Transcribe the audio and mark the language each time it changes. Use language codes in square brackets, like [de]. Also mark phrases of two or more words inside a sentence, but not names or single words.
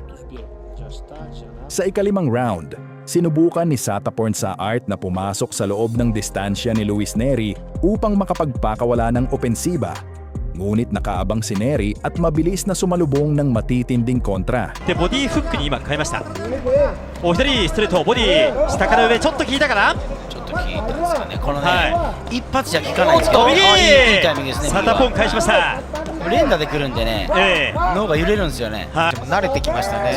[ky] 31 жашта жана [tl] Sa ikalimang round, sinubukan ni Sataporn sa Art na pumasok sa loob ng distansya ni Luis Neri upang makapagpakawala ng opensiba. Ngunit nakaabang si Neri at mabilis na sumalubong ng matitinding kontra. [ja] でボディフックに今変えました。お左ストレートボディ下から上ちょっと効いたかな。ちょっと効いてますかね。このね、は一発じゃ効かないんですけど、右いいタイミングですね。サタポン返しました。連打で来るんでね、ええ脳が揺れるんですよね。はいでも慣れてきましたね、